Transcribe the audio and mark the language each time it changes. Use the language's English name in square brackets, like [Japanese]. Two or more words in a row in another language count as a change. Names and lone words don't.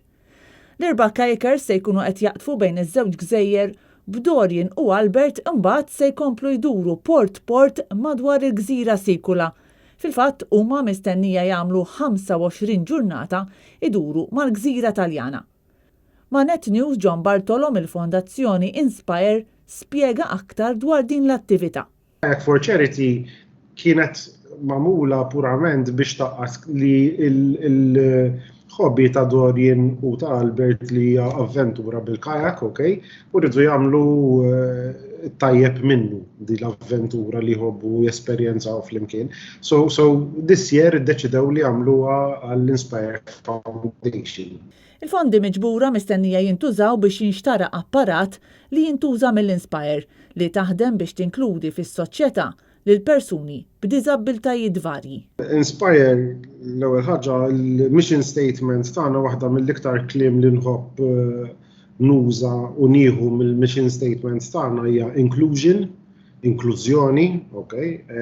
[Maltese] L4 kayakers se jkunu qed jaqtfu bejn iż-żewġ gżejjer b'Dorian u Albert imbagħad se jkomplu jduru port madwar il-Gżira Sikula. Fil-fatt huma mistennija jagħmlu 25 ġurnata iduru mal-Gżira Taljana. Ma' Net News John Bartolo mill-Fondazzjoni Inspire spjega aktar dwar din l-attività. Kayak for Charity kienet magħmula purament biex taqqas li il-hobby ta' Dorian u ta' Albert li hija avventura bil-kajak, okay? U rridu jagħmlu tajjeb minnu di l-avventura li jħobbu jesperjenzaw flimkien. [English] So this year [Maltese] iddeċidew li jagħmluha għall-Inspire Foundation. Il-fondi miġbura mistennija jintużaw biex jinxtara apparat li jintuża mill-Inspire li taħdem biex tinkludi fis-soċjetà lil persuni b'diżabbiltajiet varji. Inspire l-ewwel ħaġa il- [English] mission statement [Maltese] tagħna waħda mill-iktar kliem li nħobb nuża u nieħu mill- [English] mission statement [Maltese] tagħna hija inklużjoni, okay?